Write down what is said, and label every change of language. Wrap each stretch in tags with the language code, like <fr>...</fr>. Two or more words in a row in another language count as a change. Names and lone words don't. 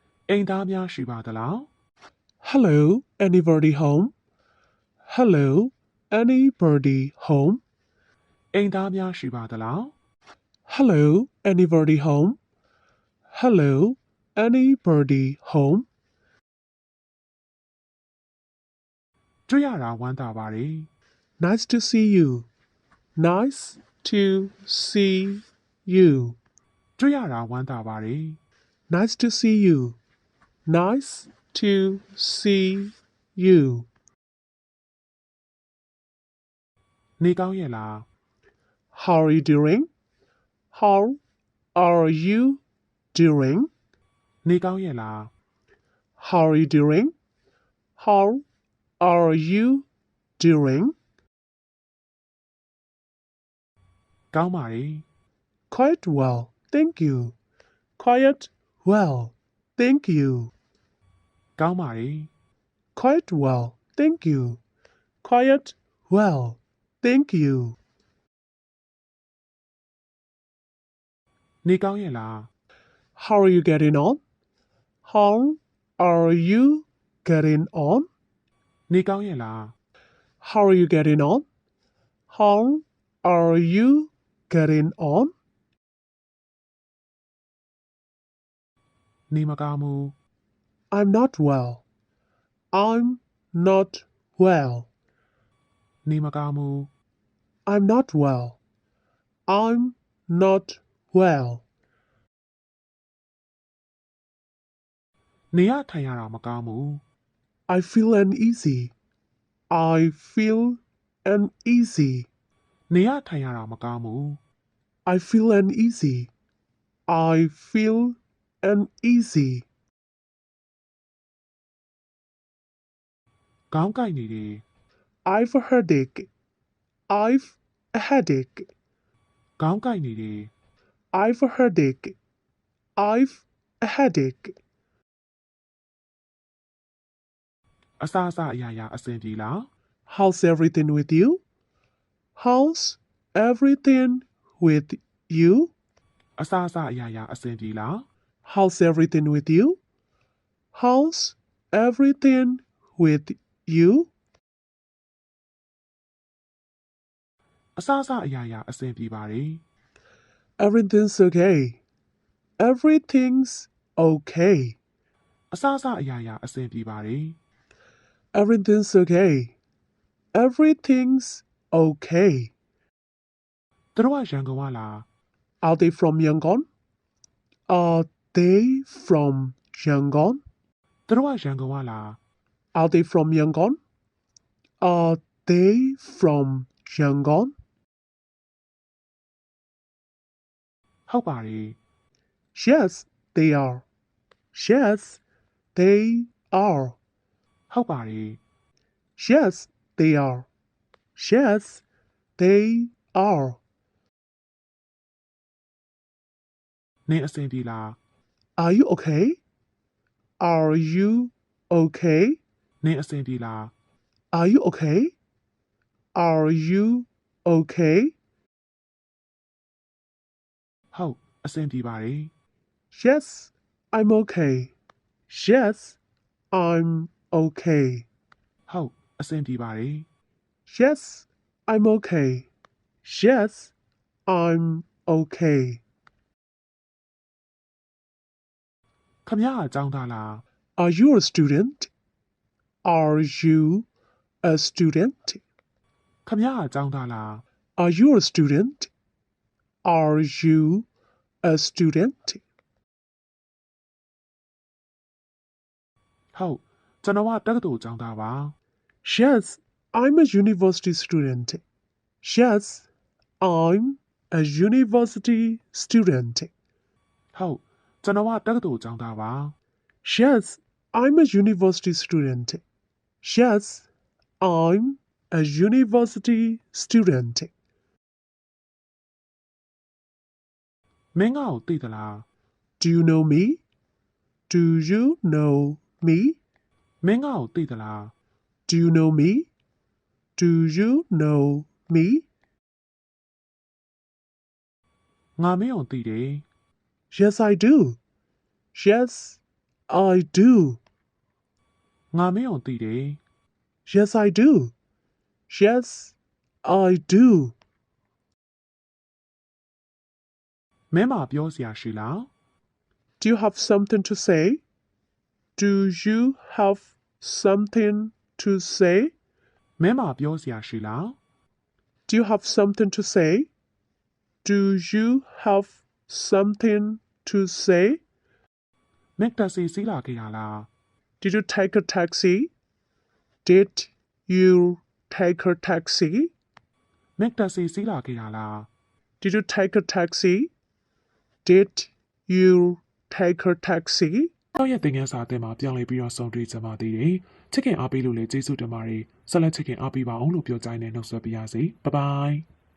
<my>အိမ်သားများရှိပါသလား</my> <en>Hello, anybody home? Hello, anybody home?</en> <my>အိမ်သားများရှိပါသလား</my> <en>Hello, anybody home? Hello, anybody home?</en> <my>တွေ့ရတာဝမ်းသာပါတယ်</my> <en>Nice to see you. Nice to see you.</en> <my>တွေ့ရတာဝမ်းသာပါတယ်</my> <en>Nice to see you. Nice to see you.</en> <my>နေကောင်းရဲ့လား</my> <en>How are you doing? How are you doing?</en> <my>နေကောင်းရဲ့လား</my> <en>How are you doing? How are you doing?</en> <my>ကောင်းပါတယ်</my> <en>Quite well, thank you. Quite well, thank you.</en> <my>ကောင်းပါတယ်</my> <en>Quite well, thank you. Quite well, thank you.</en> <my>နေကောင်းရဲ့လား</my> <en>How are you getting on? How are you getting on?</en> <my>နေကောင်းရဲ့လား</my> <en>How are you getting on? How are you getting on?</en> <my>နေမကောင်းဘူး</my> <en>I'm not well. I'm not well.</en> <my>နေမကောင်းဘူး</my> <en>I'm not well. I'm not well.</en> <my>နေရထိုင်ရတာမကောင်းဘူး</my> <en>I feel uneasy. I feel uneasy.</en> <my>နေရထိုင်ရတာမကောင်းဘူး</my> <en>I feel uneasy. I feel uneasy.</en> <my>ခေါင်းကိုက်နေတယ်</my> <en>I've a headache. I've a headache.</en> <my>ခေါင်းကိုက်နေတယ်</my> <en>I've a headache. I've a headache.</en> <my>အစားအစာအရာရာအဆင်ပြေလား</my> <en>How's everything with you? How's everything with you?</en> <my>အစားအစာအရာရာအဆင်ပြေလား</my> <en>How's everything with you? How's everything with you?</en> <my>အစားအစာအရာရာအဆင်ပြေပါတယ်</my> <en>Everything's okay. Everything's okay.</en> <my>အစားအစာအရာရာအဆင်ပြေပါတယ်</my> <en>Everything's okay. Everything's okay.</en> <my>သူတို့ကရန်ကုန်ကလား</my> <en>Are they from Yangon? Are they from Yangon?</en> <my>သူတို့ကရန်ကုန်ကလား</my> <en>Are they from Yangon? Are they from Yangon?</en> <my>ဟုတ်ပါတယ်</my> <en>Yes, they are. Yes, they are.</en> <my>ဟုတ်ပါတယ်</my> <en>Yes, they are. Yes, they are.</en> <my>နင်အဆင်ပြေလား</my> <en>Are you okay? Are you okay?</en> <my>နင်အဆင်ပြေလား</my> <en>Are you okay? Are you okay?</en> <my>ဟုတ်အဆင်ပြေပါတယ်</my> <en>Yes, I'm okay. Yes, I'm okay.</en> <my>ဟုတ်အဆင်ပြေပါတယ်</my> <en>Yes, I'm okay. Yes, I'm okay.</en> <my>ခမရအကြောင်းသားလား</my> <en>Are you a student? Are you a student?</en> <my>ခမရအကြောင်းသားလား</my> <en>Are you a student? Are you a student?</en> <my>ဟုတ်ကျွန်တော်ကတက္ကသိုလ်ကျောင်းသားပါ</my> <en>Yes, I'm a university student. Yes, I'm a university student.</en> <my>ဟုတ်ကျွန်တော်ကတက္ကသိုလ်ကျောင်းသားပါ</my> <en>Yes, I'm a university student. Yes, I'm a university student.</en> <my>မင်းငါ့ကိုသိသလား</my> <en>Do you know me? Do you know me?</en> <my>မင်းငါ့ကိုသိသလား</my> <en>Do you know me? Do you know me?</en> <my>ငါမင်းကိုသိတယ်</my> <en>Yes, I do. Yes, I do.</en> <my>ငါမင်းကိုသိတယ်</my> <en>Yes, I do. Yes, I do.</en> <my>မင်းမပြောစရာရှိလား</my> <en>Do you have something to say? Do you have something to say?</en> <my>မင်းမပြောစရာရှိလား</my> <en>Do you have something to say? Do you have something to say?</en> <my>မင်းတက်စီစီးလာခဲ့ရလား</my> <en>Did you take a taxi? Did you take a taxi?</en> <my>မင်းတက်စီစီးလာခဲ့ရလား</my> <en>Did you take a taxi? Did you take a taxi?</en> <my>တော့ရဲ့သင်ခန်းစာအသစ်မှာပြောင်းလဲပြီးတော့ဆုံးတွေ့ကြပါသေးတယ်ချစ်ခင်အားပေးလို့လည်းကျေးဇူးတင်ပါတယ်ဆက်လက်ချစ်ခင်အားပေးပါအောင်လို့ပြောကြိုင်းနဲ့နှုတ်ဆက်ပါရစေ</my> <en>bye bye</en>